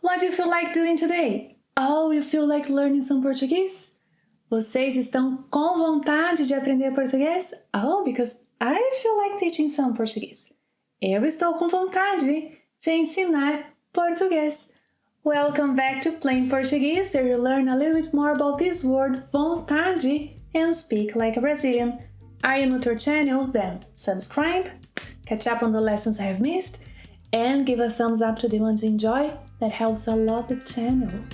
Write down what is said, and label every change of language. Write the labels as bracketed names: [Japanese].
[English] What do you feel like doing today? Oh, you feel like learning some Portuguese? [Portuguese] Vocês estão com vontade de aprender português? [English] Oh, because I feel like teaching some Portuguese. [Portuguese] Eu estou com vontade de ensinar português. [English] Welcome back to Plain Portuguese, where you learn a little bit more about this word, vontade, and speak like a Brazilian. Are you new to our channel? Then subscribe, catch up on the lessons I have missed, and give a thumbs up to the ones you enjoy. That helps a lot the channel.